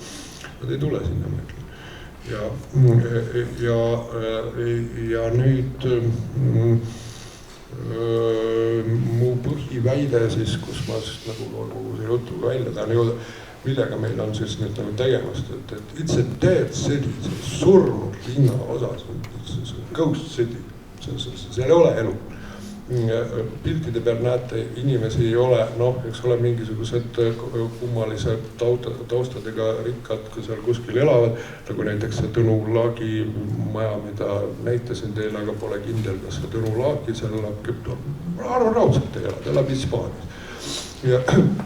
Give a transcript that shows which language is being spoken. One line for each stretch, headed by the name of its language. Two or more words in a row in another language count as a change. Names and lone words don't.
Estonian: Nad ei tule sinna mõtlen. Ja nüüd mu põhiväide siis, kus ma nagu kogu see jutuga välja tahan jõuda, millega meil on siis nüüd nagu tegemast, et
English: it's a dead city,
Estonian: see surnud linna osas, see
English: ghost city,
Estonian: seal ei ole elu. piltide peal näete, inimesi ei ole, noh, eks ole, mingisugused kummalise taustadega rikkad, kui seal kuskil elavad, nagu näiteks see Tõnu Laagi maja, mida näitasin teile, aga pole kindel, kas see Tõnu Laagi seal elab, raudselt ei ela, ta elab Hispaanias.